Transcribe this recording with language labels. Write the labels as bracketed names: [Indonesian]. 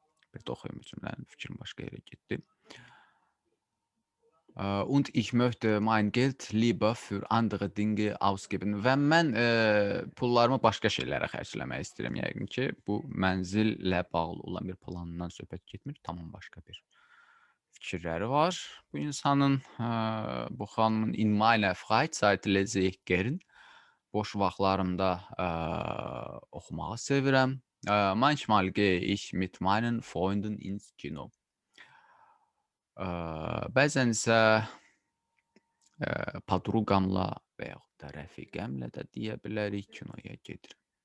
[Azerbaijani] Bir də oxuyum cümlənin, fikrim başqa yerə getdi. [German] Und ich möchte mein Geld lieber für andere Dinge ausgeben. [Azerbaijani] Və mən pullarımı başqa şeylərə xərcləmək istəyirəm yəqin ki. Bu mənzillə bağlı olan bir planından söhbət getmir. Tamam başqa bir fikirləri var bu insanın. Bu xanımın [German] in meiner Freizeit lese ich gern. [Azerbaijani] Boş vaxtlarımda oxumağı sevirəm. [German] Manchmal gehe ich mit meinen Freunden ins Kino. [Azerbaijani] Bəzən isə podruqamla və yaxud da rəfiqəmlə də deyə bilərik kinoya gedirəm.